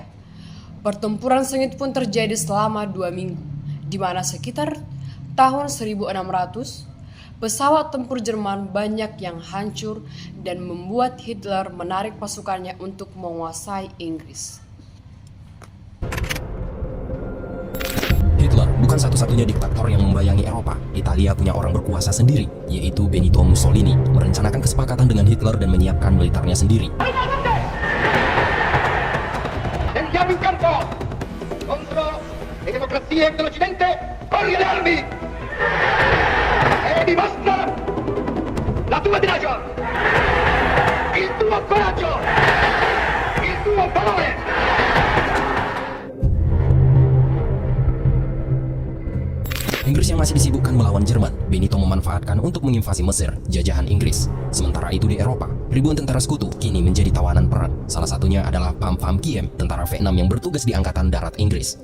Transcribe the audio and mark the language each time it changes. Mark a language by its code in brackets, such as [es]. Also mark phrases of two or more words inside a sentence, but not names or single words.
[id] Pertempuran sengit pun terjadi selama 2 minggu, di mana sekitar tahun 1600, pesawat tempur Jerman banyak yang hancur dan membuat Hitler menarik pasukannya untuk menguasai Inggris. Hitler bukan satu-satunya diktator yang membayangi Eropa. Italia punya orang berkuasa sendiri, yaitu Benito Mussolini, merencanakan kesepakatan dengan Hitler dan menyiapkan militernya sendiri. [it] Sentiamo in campo contro le democrazie dell'Occidente con le armi e dimostra la tua tenacia, il tuo coraggio, il tuo valore. [id] Inggris yang masih disibukkan melawan Jerman, Benito memanfaatkan untuk menginvasi Mesir, jajahan Inggris. Sementara itu di Eropa, ribuan tentara sekutu kini menjadi tawanan perang. Salah satunya adalah Pam Pam Kiem, tentara V6 yang bertugas di Angkatan Darat Inggris.